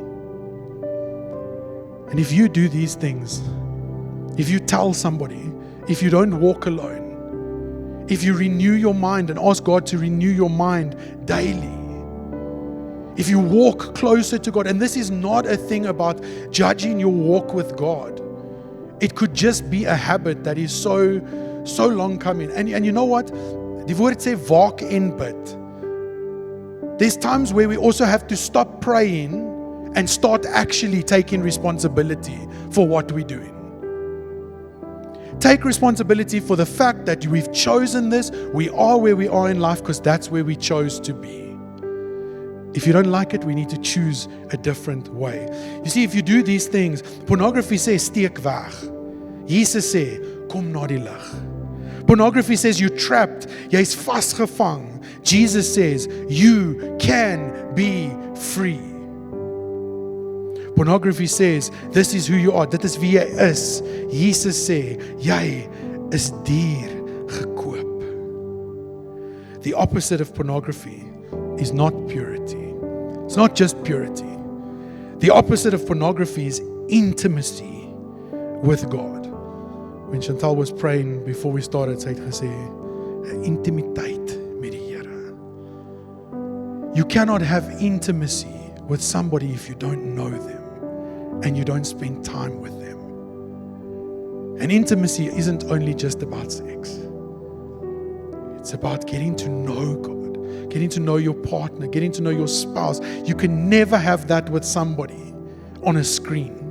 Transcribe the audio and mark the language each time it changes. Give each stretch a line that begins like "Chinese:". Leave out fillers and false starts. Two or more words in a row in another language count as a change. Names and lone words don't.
English: And if you do these things, if you tell somebody, if you don't walk alone, if you renew your mind and ask God to renew your mind daily, if you walk closer to God, and this is not a thing about judging your walk with God. It could just be a habit that is so long coming. And you know what?
Afrikaans: Die woord sê waak en bid.
English: There's times where we also have to stop praying and start actually taking responsibility for what we're doing. take responsibility for the fact that we've chosen this. We are where we are in life because that's where we chose to be. If you don't like it, we need to choose a different way. You see, if you do these things, pornography says,
Afrikaans: steek weg. Jesus sê, kom na die lig.
English: Pornography says, you're trapped,
Afrikaans: jy's vasgevang.
English: Jesus says, you can be free. Pornography says, this is who you are,
Afrikaans: dit is wie jy is. Jesus sê, jy is duur gekoop.
English: The opposite of pornography is not purity. It's not just purity. The opposite of pornography is intimacy with God. When Chantal was praying before we started,
Afrikaans: sy het gesê, intimiteit met die Here.
English: You cannot have intimacy with somebody if you don't know them and you don't spend time with them. And intimacy isn't only just about sex. It's about getting to know God. Getting to know your partner, getting to know your spouse. You can never have that with somebody on a screen.